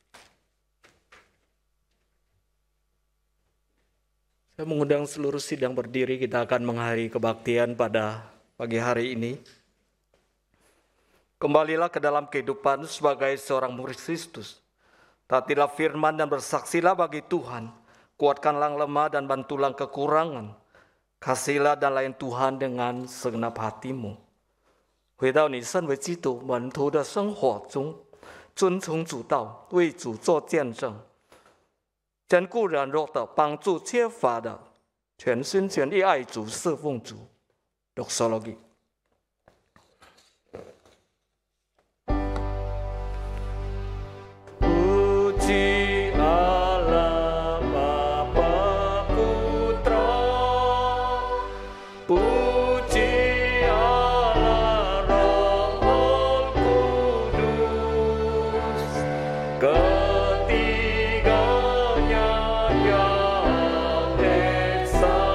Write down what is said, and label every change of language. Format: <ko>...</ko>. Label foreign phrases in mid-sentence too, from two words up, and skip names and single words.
<id>Saya mengundang seluruh sidang berdiri, kita akan mengakhiri kebaktian pada pagi hari ini. Kembalilah ke dalam kehidupan sebagai seorang murid Kristus. Taatilah firman dan bersaksilah bagi Tuhan. Kuatkanlah lemah dan bantulah kekurangan. Kasihilah dan layani Tuhan dengan segenap hatimu.</id> <zh>回到你身为基督门徒的生活中，遵从主道，为主做见证，兼顾软弱的，帮助缺乏的，全心全意爱主，侍奉主。Doxologi.</zh> <id>Puji Allah Bapa Putra, puji Allah Roh Kudus, ketiganya yang esa.</id>